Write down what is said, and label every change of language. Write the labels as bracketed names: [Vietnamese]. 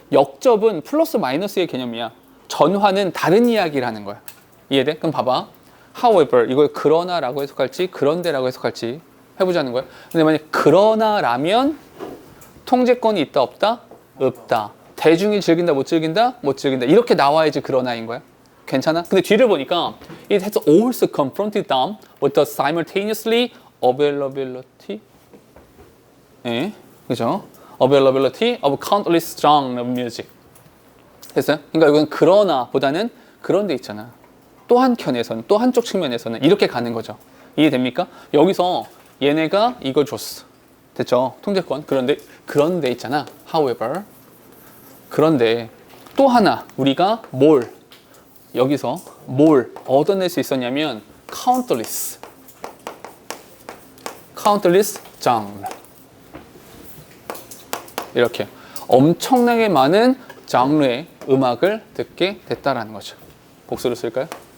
[Korean] 역접은 플러스 마이너스의 개념이야. 전환은 다른 이야기를 하는 거야. 이해돼? 그럼 봐봐. however 이걸 그러나라고 해석할지 그런데라고 해석할지 해보자는 거야. 근데 만약 그러나라면 통제권이 있다 없다? 없다. 대중이 즐긴다 못 즐긴다? 못 즐긴다. 이렇게 나와야지 그러나인 거야. 괜찮아? 근데 뒤를 보니까 [English] it has also confronted them with the simultaneously availability [Korean] 예, 그죠? [English] availability of countless genres of music [Korean] 됐어요? 그러니까 이건 그러나 보다는 그런데 있잖아. 또 한켠에서는 또 한쪽 측면에서는 이렇게 가는 거죠. 이해됩니까? 여기서 얘네가 이걸 줬어. 됐죠? 통제권. 그런데 있잖아. however 그런데 또 하나 우리가 여기서 뭘 얻어낼 수 있었냐면 countless genre 이렇게 엄청나게 많은 장르의 음악을 듣게 됐다라는 거죠. 복수를 쓸까요?